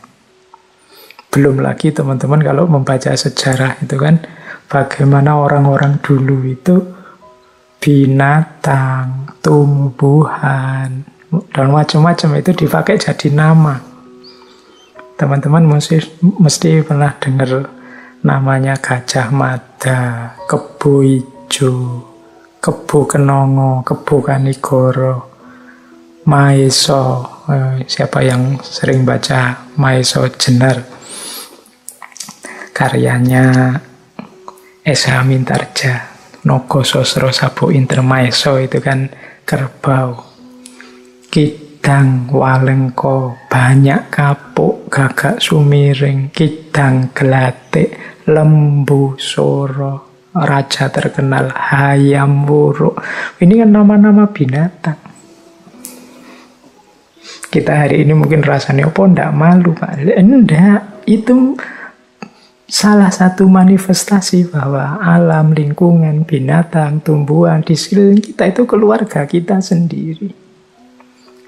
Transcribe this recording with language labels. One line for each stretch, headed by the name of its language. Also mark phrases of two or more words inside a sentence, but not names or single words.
Indonesian: Belum lagi teman-teman kalau membaca sejarah itu kan bagaimana orang-orang dulu itu binatang, tumbuhan, dan macam-macam itu dipakai jadi nama. Teman-teman mesti pernah dengar namanya Gajah Mada, Kebo Ijo, Kebo Kenongo, Kebo Kanigoro, Maeso. Siapa yang sering baca Maeso Jenar? Karyanya S.H. Mintarja, Nogo Sosro Sabu Intermaeso, itu kan kerbau. Kidang walengko, banyak kapuk, gagak sumiring, kidang gelatik, lembu soro, raja terkenal, hayam wuruk. Ini kan nama-nama binatang. Kita hari ini mungkin rasanya, oh enggak malu Pak? Enggak, itu salah satu manifestasi bahwa alam, lingkungan, binatang, tumbuhan di sekeliling kita itu keluarga kita sendiri.